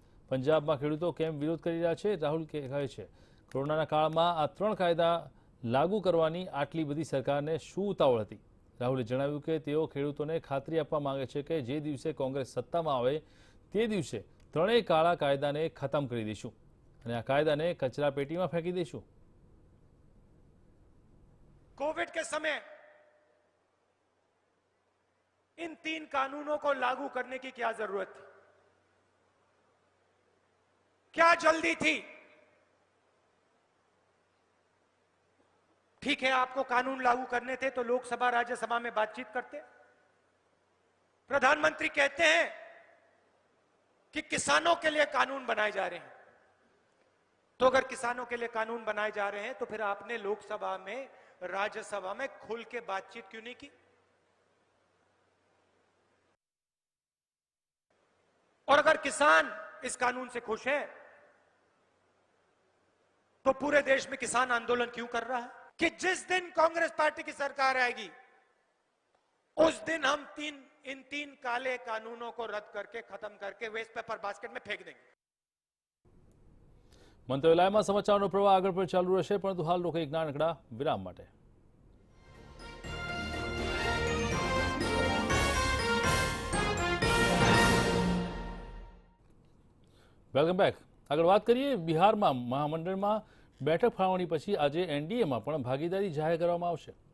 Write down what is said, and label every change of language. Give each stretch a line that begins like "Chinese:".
Gujarati: પંજાબમાં ખેડૂતો કેમ વિરોધ કરી રહ્યા છે? રાહુલ કહે છે, કોરોનાના કાળમાં આ 3 કાયદા લાગુ કરવાની આટલી બધી સરકારને શું ઉતાવળ હતી? રાહુલે જણાવ્યું કે તેઓ ખેડૂતોને ખાતરી આપવા માંગે છે કે જે દિવસે કોંગ્રેસ સત્તામાં આવે તે દિવસે 3 કાળા કાયદાને ખતમ કરી દઈશું અને આ કાયદાને કચરા પેટીમાં ફેંકી દઈશું.
Hindi: कोविड के समय इन 3 कानूनों को लागू करने की क्या जरूरत थी? क्या जल्दी थी? ठीक है, आपको कानून लागू करने थे तो लोकसभा राज्यसभा में बातचीत करते. प्रधानमंत्री कहते हैं कि किसानों के लिए कानून बनाए जा रहे हैं, तो अगर किसानों के लिए कानून बनाए जा रहे हैं तो फिर आपने लोकसभा में राज्यसभा में खुल के बातचीत क्यों नहीं की? और अगर किसान इस कानून से खुश है तो पूरे देश में किसान आंदोलन क्यों कर रहा है कि जिस दिन कांग्रेस पार्टी की सरकार आएगी उस दिन हम इन 3 काले कानूनों को रद्द करके खत्म करके वेस्ट पेपर बास्केट में फेंक देंगे.
Gujarati: મંત્રાલયમાં સમાચારનો પ્રવાહ આગળ પણ ચાલુ રહેશે, પરંતુ હાલ લોકો એક નાનકડા વિરામ માટે. Welcome back. આગળ વાત કરીએ બિહારમાં મહામંડળમાં બેઠક ફાળવણી પછી આજે એનડીએમાં પણ ભાગીદારી જાહેર કરવામાં આવશે.